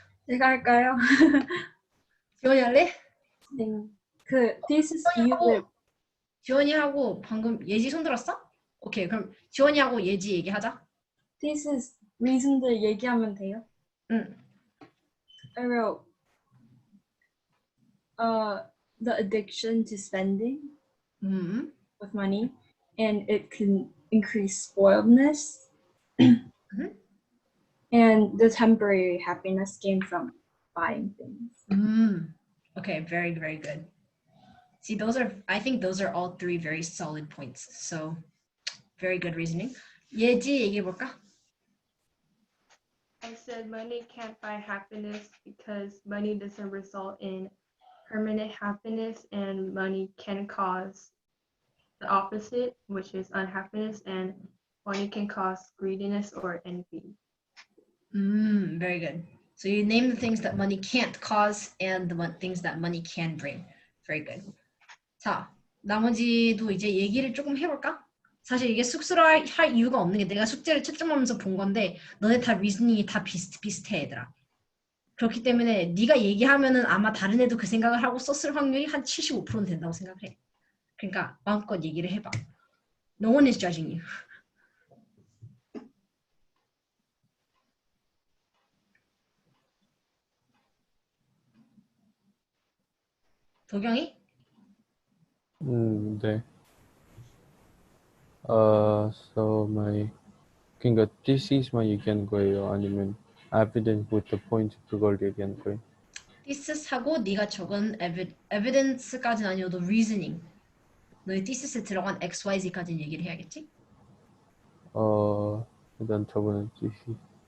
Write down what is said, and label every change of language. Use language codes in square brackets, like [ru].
[ko] 제가 할까요? 지원이 할래? 네. 그 thesis 이유를 지원이 하고 방금 예지 손 들었어? 오케이, 그럼 지원이 하고 예지 얘기하자. thesis reason들 얘기하면 돼요? 응. [en] I wrote the addiction to spending with money, and it can increase spoiledness, and the temporary happiness gained from buying things. Okay, very, very good. See, I think those are all three very solid points. So, very good reasoning. [ko] 예지 얘기해볼까? [en] I said money can't buy happiness because money doesn't result in permanent happiness, and money can cause the opposite, which is unhappiness, and money can cause greediness or envy. Very good. So you name the things that money can't cause and the things that money can bring. Very good. [ko] 자, 나머지도 이제 얘기를 조금 해볼까? 사실 이게 쑥스러워할 이유가 없는 게 내가 숙제를 채점하면서 본 건데 너네 다 리즈닝이 다 비슷비슷해 얘들아. 그렇기 때문에 네가 얘기하면은 아마 다른 애도 그 생각을 하고 썼을 확률이 한 75%는 된다고 생각을 해. 그러니까 마음껏 얘기를 해봐. [en] No one is judging you. [ko] 도경이? 네. So 그러니까 thesis 만 얘기하는 거예요? 아니면 [en] evidence with the point [ko] 그걸 얘기하는 거예요? thesis 하고 네가 적은 evidence까지는 아니어도 reasoning. 너의 thesis 들어간 X, Y, Z까지는 얘기를 해야겠지? 일단 저거는 thesis.